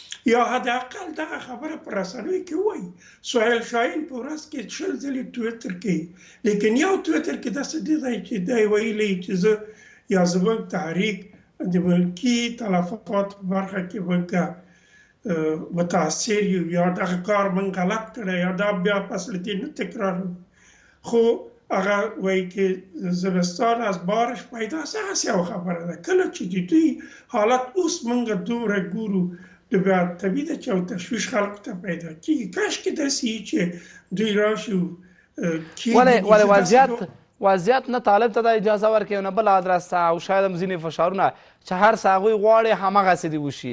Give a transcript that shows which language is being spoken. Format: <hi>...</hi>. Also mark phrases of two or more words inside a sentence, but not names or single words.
<ps>یا حداقل دغه خبره په رسنیو کې وایي. سهیل شاهین په ورځ کې 20 ځلې ټویټر کوي، لیکن یو ټویټر کې داسې دی چې دی ویلی چې زه یا زموږ تحریک د ملکي تلفات په برخه کې موږ متاثر یو یا دغه کار موږ غلط کړی یا دا بیا فصلتي نه تکرارو. خو هغه وایي چې</ps> <fa>زمستان از بارش پیدا</fa> <ps>هغسې یو خبره ده. کله چې د دوی حالت اوس موږ دومره ګورو نو بیا طبیعي ده چې یو تشویش خلکو ته پیدا کېږي. کاشکې داسې وي چې دوی راشي ولې وضعیت نه طالب ته دا اجازه ورکوي نه بل ادرس ته او شاید هم ځینې فشارونه چې هر څه هغوی غواړي همغسې دې وشي.</ps>